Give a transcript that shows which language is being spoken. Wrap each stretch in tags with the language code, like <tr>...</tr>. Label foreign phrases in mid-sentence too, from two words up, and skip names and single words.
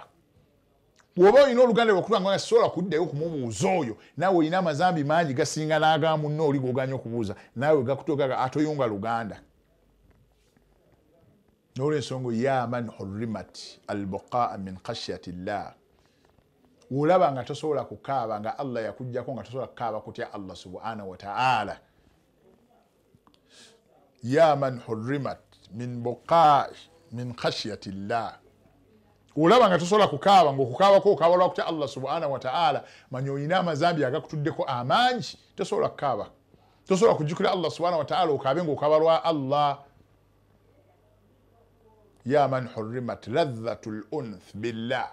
<lg>Oba olina oluganda lwakutula nga sobola kuddayo kumubuuza oyo, naawe olina amazambi mangi gasinga n'aga munno oli g'oganya okubuuza, naawe gakutuuka atoyunga luganda. N'olw'ensonga ya</lg> <ar>من حرم البكاء من خشية الله.</ar> <lg>Olaba nga tosobola kukaaba nga Allah yakuggyako nga tosobola kukaaba kutya Allah</lg> <ar>سبحانه وتعالى. يا من حرم من البكاء من خشية الله.</ar> <lg>Olaba nga tosobola kukaaba ng'okukaabako okaaba lwa kutya Allah</lg> <ar>سبحانه وتعالى,</ar> <lg>manya olina amazambi agakutuddeko amangi, tosobola kukaaba. Tosobola kujjukira Allah</lg> <ar>سبحانه وتعالى</ar> <lg>okaabe ng'okaaba lwa Allah.</lg> <ar>يا من حرم لذة الأنثى بالله.</ar>